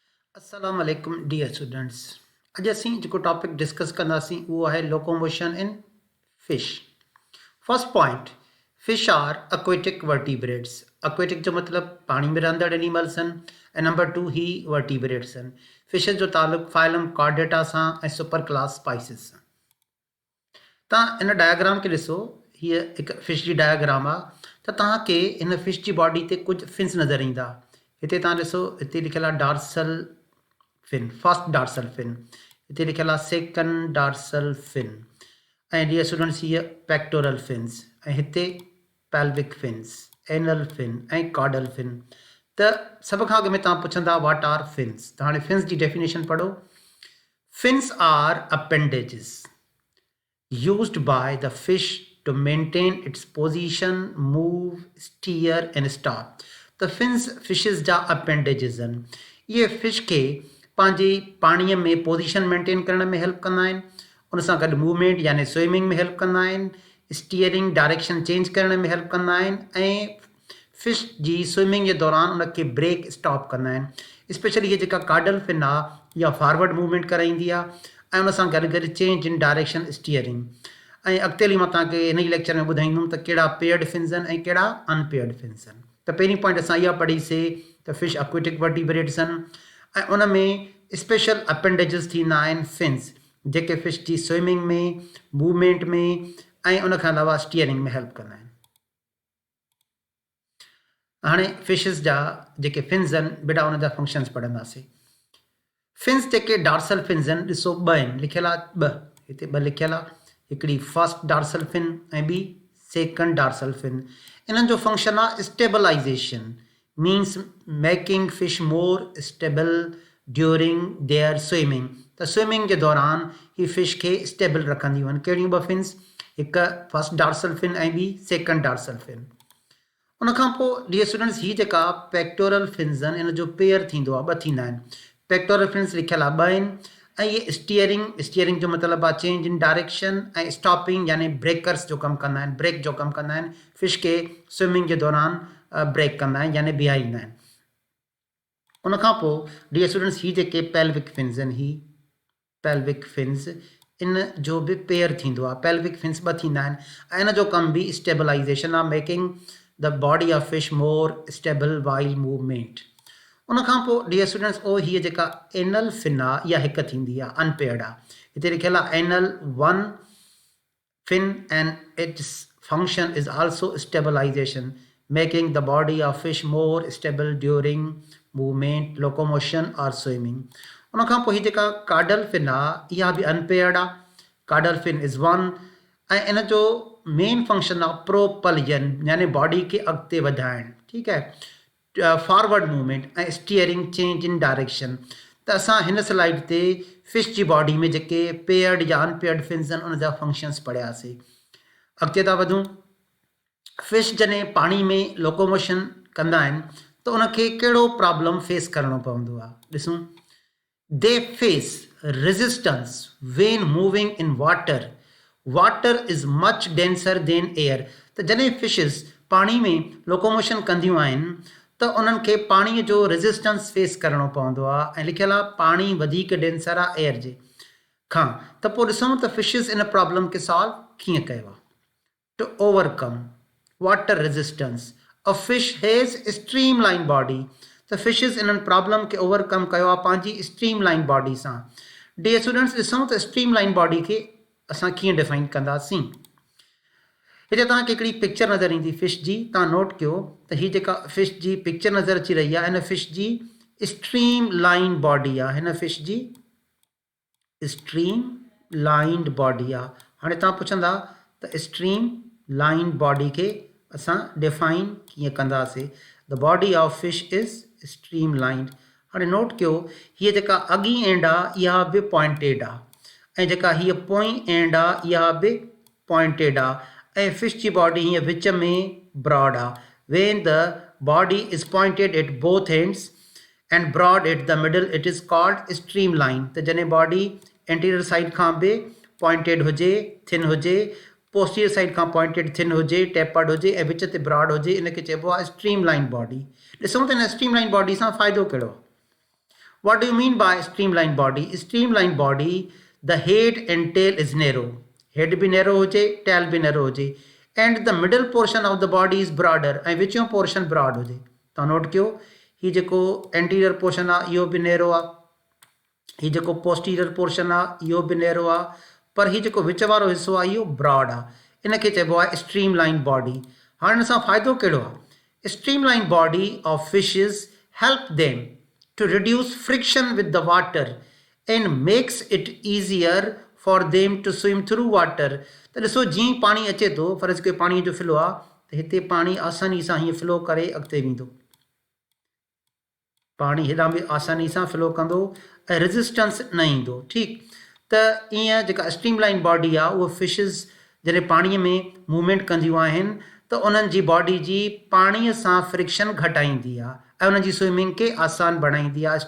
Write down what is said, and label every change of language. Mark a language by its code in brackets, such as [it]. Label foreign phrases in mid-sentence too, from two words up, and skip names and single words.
[ar] السلام عليكم [en] dear students. [sd] अॼु असीं जेको टॉपिक डिस्कस कंदासीं उहो आहे [en] locomotion in fish. First point, fish are aquatic vertebrates। [sd] aquatic जो मतिलबु पाणी में रहंदड़ एनिमल्स आहिनि ऐं नंबर 2 ही वर्टिब्रेट्स आहिनि। फिशेस जो तालुक़ु [en] phylum Chordata [sd] सां ऐं [en] super class species [sd] सां। तव्हां इन डायग्राम खे ॾिसो, हीअ हिकु फिश जी डायग्राम आहे त तव्हांखे हिन फिश जी बॉडी ते कुझु फिन्स नज़र ईंदा। हिते तव्हां ॾिसो, हिते लिखियलु आहे [en] dorsal fin, first dorsal fin, [sd] हिते लिखियलु आहे [en] second dorsal fin, [sd] ऐं [en] dear students [sd] हीअ [en] pectoral fins, [sd] ऐं हिते [en] pelvic fins, anal fin [sd] ऐं [en] caudal fin. [sd] त सभ खां अॻु में तव्हां पुछंदा [en] what are fins. [sd] त हाणे फिन्स जी डेफिनेशन पढ़ो। [en] Fins are appendages used by the fish to maintain its position, move, steer and stop। [sd] त फिन्स फिशिस जा अपेंडेजिस आहिनि। इहे फिश खे पंहिंजी पाणीअ में [en] position maintain [sd] करण में हेल्प कंदा आहिनि, उन सां गॾु मूवमेंट यानी स्विमिंग में हेल्प कंदा आहिनि, [en] steering direction change [sd] करण में हेल्प कंदा आहिनि, ऐं फिश जी स्विमिंग जे दौरान उनखे [en] brake stop [sd] कंदा आहिनि। स्पेशली हीअ जेका [en] caudal fin [sd] आहे इहा [en] forward movement [sd] कराईंदी आहे ऐं उन सां गॾु गॾु [en] change in direction steering. [sd] ऐं अॻिते हली मां तव्हांखे हिन ई लेक्चर में ॿुधाईंदुमि त कहिड़ा [en] paired fins [sd] आहिनि ऐं कहिड़ा [en] unpaired fins [sd] आहिनि। त पहिरीं पॉइंट असां इहा पढ़ीसीं त फिश [en] aquatic vertebrates [sd] आहिनि ऐं उन में [en] special appendages [sd] थींदा आहिनि फिन्स, जेके फिश जी स्विमिंग में, मूवमेंट में ऐं उन खां अलावा स्टीयरिंग में हेल्प कंदा आहिनि। हाणे फिशिस जा जेके फिन्स आहिनि बेटा उन जा फंक्शन्स पढ़ंदासीं। फिन्स जेके [en] dorsal fins [sd] आहिनि ॾिसो ॿ आहिनि, लिखियलु आहे ॿ, हिते ॿ लिखियलु आहे, हिकिड़ी [en] first dorsal fin [sd] ऐं ॿी [en] second dorsal fin. [sd] इन्हनि जो [en] फंक्शन आहे stabilization, means making fish more stable during their swimming. [sd] त स्विमिंग जे दौरान ही फिश खे स्टेबल रखंदियूं आहिनि। कहिड़ियूं ॿ फिन्स, हिकु [en] first dorsal fin [sd] ऐं ॿी [en] second dorsal fin. [sd] उन खां पोइ [en] dear students [sd] हीअ जेका [en] pectoral fins [sd] आहिनि इन जो पेयर थींदो आहे, ॿ थींदा आहिनि। [en] pectoral fins [sd] लिखियलु आहे ॿ आहिनि ऐं इहे स्टीयरिंग जो मतिलबु आहे [en] change in direction, [sd] ऐं स्टॉपिंग यानी ब्रेकर्स जो कमु कंदा आहिनि, ब्रेक जो कमु कंदा आहिनि, फिश खे स्विमिंग जे दौरान ब्रेक कंदा आहिनि यानी बीहारींदा आहिनि। उन खां पोइ [en] dear students [sd] हीअ जेके [en] pelvic fins [sd] आहिनि, ही [en] pelvic fins, [sd] इन जो बि पेयर थींदो आहे। [en] pelvic fins [sd] ॿ थींदा आहिनि ऐं इन जो कमु बि स्टेबलाइजेशन आहे, [en] making the body of fish more stable while movement. [sd] उन खां पोइ [en] dear students [sd] हीअ जेका [en] anal fin [sd] आहे इहा हिकु थींदी आहे, अनपेयर्ड आहे। हिते लिखियलु आहे [en] anal one fin and its function is also stabilization, making the body of fish more stable during movement, locomotion और स्विमिंग। [sd] उन खां पोइ हीअ जेका [en] caudal fin [sd] आहे इहा बि अनपेयर्ड आहे। [en] caudal fin is one [sd] ऐं इन जो [en] main function [sd] आहे प्रोपल्जन यानी बॉडी खे अॻिते वधाइणु, ठीकु आहे, [en] forward movement [sd] ऐं [en] steering change in direction. [sd] त असां हिन स्लाइड ते फिश जी बॉडी में जेके पेयर्ड या [en] unpaired fins [sd] आहिनि उन जा फंक्शन्स पढ़ियासीं। अॻिते था वधूं। फिश जॾहिं पाणी में लोकोमोशन कंदा आहिनि त उनखे कहिड़ो [en] problem face [sd] करिणो पवंदो आहे, ॾिसूं। [en] They face resistance when moving in water, water is much denser than air. [sd] त जॾहिं फिशिस पाणी में लोकोमोशन कंदियूं आहिनि त उन्हनि खे पाणीअ जो [en] resistance face [sd] करिणो पवंदो आहे ऐं लिखियलु आहे पाणी वधीक डेंसर आहे एयर जे खां। त पोइ ॾिसूं त फिशिस इन प्रॉब्लम खे सॉल्व कीअं कयो आहे। [en] To overcome water resistance a fish has streamline body. [sd] त फिशिस इन्हनि प्रॉब्लम खे ओवरकम कयो आहे पंहिंजी [en] streamline body [sd] सां। [en] dear students [sd] ॾिसूं त [en] streamline body [sd] खे असां कीअं डिफाइन कंदासीं। हिते तव्हांखे हिकिड़ी पिक्चर नज़र ईंदी फिश जी, तव्हां नोट कयो त हीअ जेका फिश जी पिक्चर नज़र अची रही आहे हिन फिश जी [en] streamline body [sd] आहे, हिन फिश जी [en] streamlined body [sd] आहे। हाणे तव्हां पुछंदा त [en] streamline body [sd] खे असां डिफाइन कीअं कंदासीं। [en] The body of fish is streamlined. [sd] हाणे नोट कयो हीअ जेका अॻी एंड आहे इहा बि पॉइंटेड आहे ऐं जेका हीअ पोइ एंड आहे इहा बि पॉइंटेड आहे ऐं फिश जी बॉडी हीअं विच में ब्रॉड आहे। [en] When the body is pointed at both ends and broad at the middle it is called streamline. [sd] त जॾहिं बॉडी [en] anterior side [sd] खां बि पॉइंटेड हुजे, थिन हुजे, [en] posterior side [sd] खां [en] pointed thin [sd] हुजे, टेपर्ड हुजे ऐं विच ते ब्रॉड हुजे, इनखे चइबो आहे [en] streamline body. [sd] ॾिसूं त हिन [en] streamline body [sd] सां फ़ाइदो कहिड़ो आहे। [en] What do you mean by streamlined body? Streamlined body, the head and tail is narrow. [hi] Head भी narrow हो जाए, tail भी narrow हो जाए, [en] and the middle portion of the body is broader. [sd] ऐं विचों [en] portion broad [hi] हो जाए. [sd] तव्हां नोट कयो, ही जेको [en] anterior portion [sd] आहे इहो बि narrow आहे, ही जेको [en] posterior portion [sd] आहे इहो बि narrow आहे, पर ही जेको विच वारो हिसो आहे इहो broad आहे. इन खे चइबो आहे [en] streamlined body. [sd] हाणे हिन सां फ़ाइदो कहिड़ो आहे? [en] Streamlined body of fishes help them to reduce friction with the water and makes it easier for them to swim through water. [sd] त ॾिसो जीअं पाणी अचे थो, फ़र्ज़ कयो पाणीअ जो फ्लो आहे त हिते पाणी आसानी सां हीअं फ्लो करे अॻिते वेंदो, पाणी हेॾां बि आसानी सां फ्लो कंदो ऐं रेज़िस्टेंस न ईंदो. ठीकु, त ईअं जेका [en] streamline body [sd] आहे उहा फिशिस जॾहिं पाणीअ में मूवमेंट कंदियूं आहिनि त उन्हनि जी बॉडी जी पाणीअ सां फ्रिक्शन घटाईंदी आहे ऐं उन्हनि जी स्विमिंग खे आसान बणाईंदी आहे.